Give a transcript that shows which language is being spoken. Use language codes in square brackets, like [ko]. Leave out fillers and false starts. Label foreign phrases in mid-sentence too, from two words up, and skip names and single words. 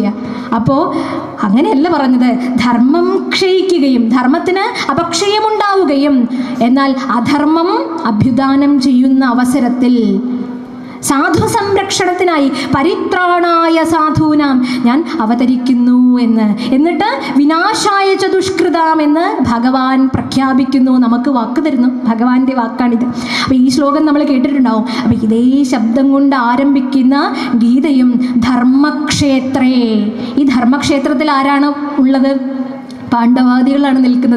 [ml] അപ്പോൾ അങ്ങനെയല്ല പറഞ്ഞത്. ധർമ്മം ക്ഷയിക്കുകയും ധർമ്മത്തിന് അപക്ഷയമുണ്ടാവുകയും എന്നാൽ അധർമ്മം അഭ്യുദാനം ചെയ്യുന്ന അവസരത്തിൽ സാധു സംരക്ഷണത്തിനായി [sa] പരിത്രാണായ സാധൂനാം [ml] ഞാൻ അവതരിക്കുന്നു എന്നിട്ട് [sa] വിനാശായ ച ദുഷ്കൃതാം [ml] എന്ന് ഭഗവാൻ പ്രഖ്യാപിക്കുന്നു, നമുക്ക് വാക്ക് തരുന്നു. ഭഗവാന്റെ വാക്കാണിത്. അപ്പോൾ ഈ ശ്ലോകം നമ്മൾ കേട്ടിട്ടുണ്ടാവും. അപ്പോൾ ഇതേ ശബ്ദം കൊണ്ട് ആരംഭിക്കുന്ന ഗീതയും ധർമ്മക്ഷേത്രേ. ഈ ധർമ്മക്ഷേത്രത്തിൽ ആരാണ് ഉള്ളത്? പാണ്ഡവാദികളാണ് നിൽക്കുന്നത്.